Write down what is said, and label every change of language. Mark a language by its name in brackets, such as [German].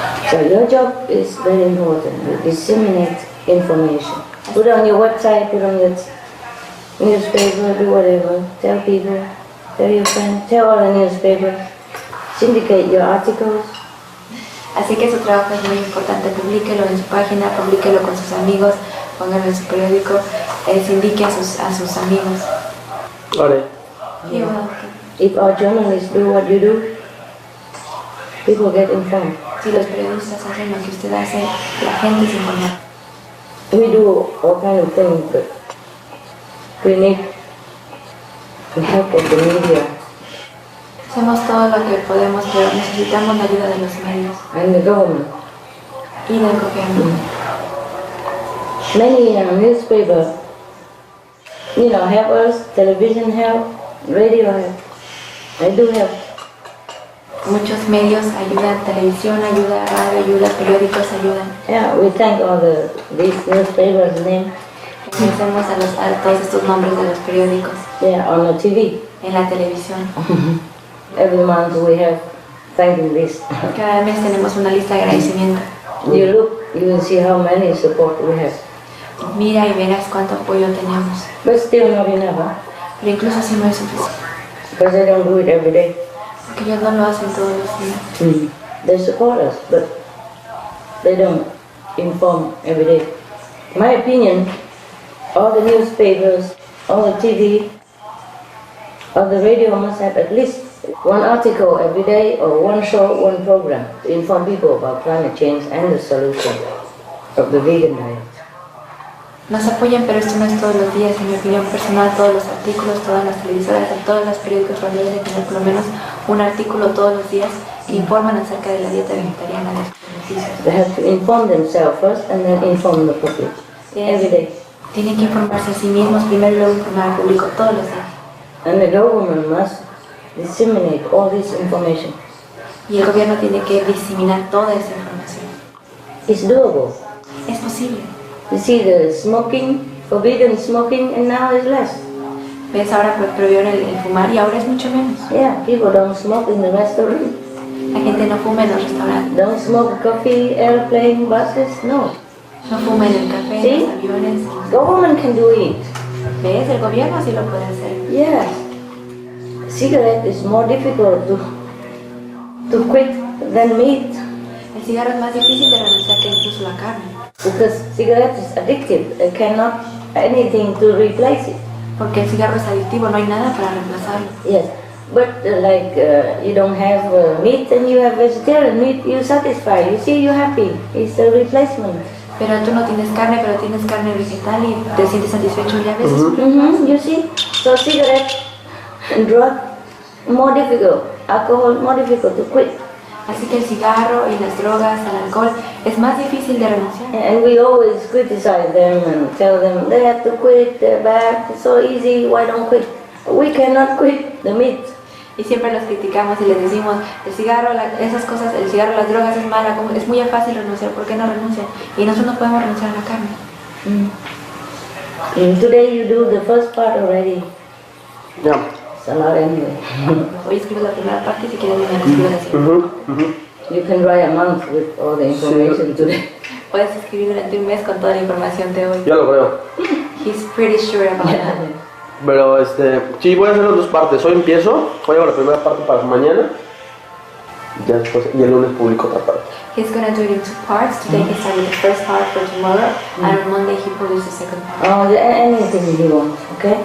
[English] So your job is very important. You disseminate information. Put on your website, put on your newspaper, do whatever. Tell people, tell your friends, tell all the newspapers. Syndicate your articles. [Spanish] Así que su trabajo es muy importante. Publíquelo en su página, publíquelo con sus amigos, póngalo en su periódico, sindique a sus amigos. Vale. [English] If our journalists do what you do, people get informed. [Spanish] Si los periodistas hacen lo que usted hace, la gente se informa. [English] We do all kind of things, but we need the help of the media. [Spanish] Hacemos todo lo que podemos, pero necesitamos la ayuda de los medios. [English] And the government. [Spanish] Y del gobierno. [English] Many newspapers, help us, television help, radio help. I do help. [Spanish] Muchos medios ayudan, televisión ayuda, radio ayuda, periódicos ayudan. [English] Yeah, we thank all these newspapers' names. [Spanish] Agradecemos a todos estos nombres de los periódicos. [English] Yeah, on the TV. [Spanish] En la televisión. [English] Every month we have thanking list. [Spanish] Cada mes tenemos una lista de agradecimiento. [English] You look, you will see how many support we have. [Spanish] Mira y verás cuánto apoyo tenemos. [English] But still not enough, huh? [Spanish] Pero incluso así no es suficiente. [English] Because they don't do it every day. [Spanish] Porque ellos no lo hacen todos los días. [English] They support us, but they don't inform every day. In my opinion, all the newspapers, all the TV, all the radio must have at least one article every day or one show, one program to inform people about climate change and the solution of the vegan diet. [Spanish] Nos apoyan, pero esto no es todos los días. En mi opinión personal, todos los artículos, todas las televisoras, todos los periódicos deben tener por lo menos un artículo todos los días que informan acerca de la dieta vegetariana de los beneficios. [English] They have to inform themselves first and then inform the public every day. [Spanish] Tienen que informarse a sí mismos primero y luego informar al público todos los días. [English] And the government must disseminate all this information. [Spanish] Y el gobierno tiene que diseminar toda esa información. [English] It's doable. [Spanish] Es posible. [English] You see the smoking, forbidden smoking, and now it's less. [Spanish] ¿Ves? Ahora prohibieron el fumar y ahora es mucho menos. [English] Yeah, people don't smoke in the restaurant. [Spanish] La gente no fuma en los restaurantes. [English] Don't smoke coffee, airplane, buses, no. [Spanish] No fuma en el café, en los aviones. [English] Government can do it. [Spanish] ¿Ves? El gobierno sí lo puede hacer. [English] Yes. Cigarette is more difficult to quit than meat. [Spanish] El cigarro es más difícil de renunciar que incluso la carne. [English] Because cigarette is addictive. There cannot anything to replace it. [Spanish] Porque el cigarro es adictivo, no hay nada para reemplazarlo. [English] Yes, but you don't have meat and you have vegetarian meat, you satisfy. You see, you're happy. It's a replacement. [Spanish] Pero tú no tienes carne, pero tienes carne vegetal y te sientes satisfecho ya ves. [English] You see, so cigarette and drug more difficult. Alcohol more difficult to quit. [Spanish] Así que el cigarro y las drogas, el alcohol, es más difícil de renunciar. [English] And we always criticize them and tell them they have to quit, they're bad, it's so easy, why don't quit? We cannot quit the meat. [Spanish] Y siempre los criticamos y les decimos, el cigarro, esas cosas, el cigarro, las drogas es mala, es muy fácil renunciar, ¿por qué no renuncian? Y nosotros no podemos renunciar a la carne. [English] Today you do the first part already. Yeah. So not anyway. [Spanish] Hoy escribo la primera parte y si quieres mañana escribo la siguiente. [English] You can write a month with all the information today. [Spanish] Puedes escribir durante un mes con toda la información de hoy. Yo lo creo. [English] He's pretty sure about that. [Spanish] Pero sí, voy a hacer las dos partes. Hoy empiezo, hoy hago la primera parte para mañana ya después, y el lunes publico otra parte. [English] He's going to do it in 2 parts. Today he started the first part for tomorrow, and on Monday he produced the second part. Oh, anything you want, okay?